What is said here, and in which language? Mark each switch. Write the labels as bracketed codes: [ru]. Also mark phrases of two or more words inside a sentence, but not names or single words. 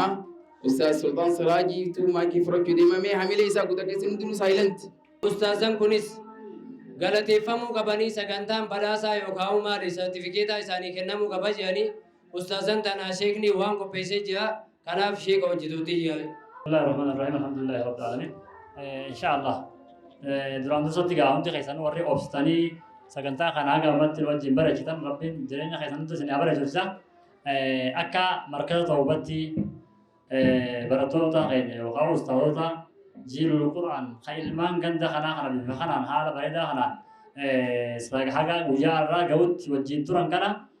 [om] Ustaaz Sultaan Siraajii tu maakii fudhachuu deemamee hamilee isaa guutaa keessatti hundinuu saayilent. Ustaazan kunis galateeffamuu qabanii sagantaan badhaasaa yookaan maali sartifikeetaa isaanii kennamuu qaba jedhanii ustaazan tanaa sheekni waan qopheessee jira kanaaf sheeka hojjetuutii jira. [ar] بسم الله الرحمن الرحيم. الحمد لله رب العالمين. [om] Inshallah duraan dursatti gaa hundi keessan warri obsitanii sagantaa kanaa gammatti wajjin barachitan rabbiin jireenya keessan hundi isin barachiisa. Akka markaza tawbatti barattoota keenya yookaan ustaazota Jilul Qur'aan kan ilmaan ganda kanaa kana bifa kanaan haala bareedaa kanaan haga guyyaa irraa gahutti wajjin turan kana